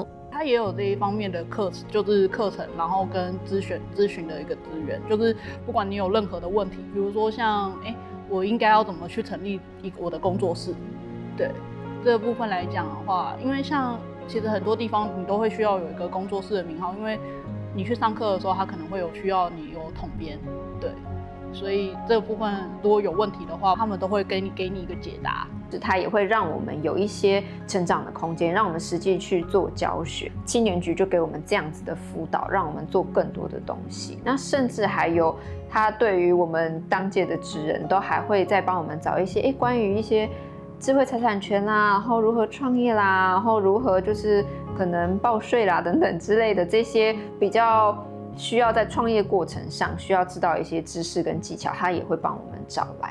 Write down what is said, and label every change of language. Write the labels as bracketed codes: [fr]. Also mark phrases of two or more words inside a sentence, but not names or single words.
[zh] 它也有這一方面的課程，就是課程，然後跟諮詢的一個資源，就是不管你有任何的問題，比如說像我應該要怎麼去成立我的工作室，對這個部分來講的話，因為像其實很多地方你都會需要有一個工作室的名號，因為你去上課的時候，它可能會有需要你有統編，對，所以这部分如果有问题的话，他们都会给你一个解答。它也会让我们有一些成长的空间，让我们实际去做教学。青年局就给我们这样子的辅导，让我们做更多的东西。那甚至还有，他对于我们当届的职人都还会再帮我们找一些关于一些智慧财产权啦，然后如何创业啦，然后如何就是可能报税啦等等之类的这些比较需要在创业过程上需要知道一些知识跟技巧，他也会帮我们找来。